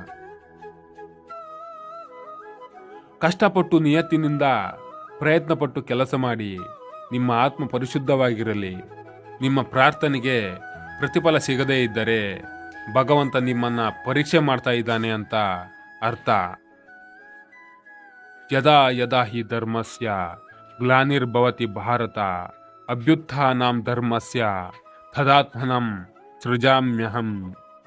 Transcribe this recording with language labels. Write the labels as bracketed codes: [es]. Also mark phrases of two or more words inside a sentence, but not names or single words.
[kn] ಕಷ್ಟಪಟ್ಟು ನಿಯತ್ತಿನಿಂದ ಪ್ರಯತ್ನಪಟ್ಟು ಕೆಲಸ ಮಾಡಿ. ನಿಮ್ಮ ಆತ್ಮ ಪರಿಶುದ್ಧವಾಗಿರಲಿ. ನಿಮ್ಮ ಪ್ರಾರ್ಥನೆಗೆ ಪ್ರತಿಫಲ ಸಿಗದೇ ಇದ್ದರೆ ಭಗವಂತ ನಿಮ್ಮನ್ನ ಪರೀಕ್ಷೆ ಮಾಡ್ತಾ ಇದ್ದಾನೆ ಅಂತ ಅರ್ಥ. [sa] ಯದಾ ಯದಾ ಹಿ ಧರ್ಮಸ್ಯ ಗ್ಲಾನಿರ್ಭವತಿ ಭಾರತ ಅಭ್ಯುತ್ಥಾನಾಂ ಧರ್ಮಸ್ಯ ತದಾತ್ಮನಂ ಸೃಜಾಮ್ಯಹಂ.